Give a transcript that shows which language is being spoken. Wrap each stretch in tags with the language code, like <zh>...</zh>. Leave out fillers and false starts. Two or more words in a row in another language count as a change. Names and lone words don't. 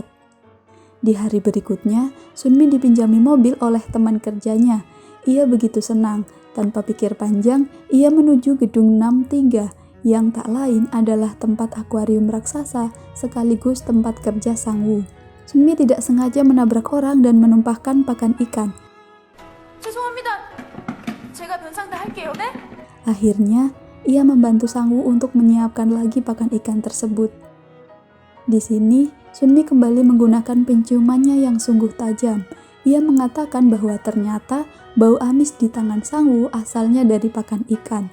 <id>Di hari berikutnya, Sunmi dipinjami mobil oleh teman kerjanya. Ia begitu senang. Tanpa pikir panjang, ia menuju gedung 63 yang tak lain adalah tempat akuarium raksasa sekaligus tempat kerja Sang-woo. Sunmi tidak sengaja menabrak orang dan menumpahkan pakan ikan.</id> <ko>죄송합니다. 제가 변상대 할게요, 네?</ko> <id>Akhirnya, ia membantu Sang-woo untuk menyiapkan lagi pakan ikan tersebut. Di sini, Sunmi kembali menggunakan penciumannya yang sungguh tajam. Ia mengatakan bahwa ternyata bau amis di tangan Sang-woo asalnya dari pakan ikan.</id>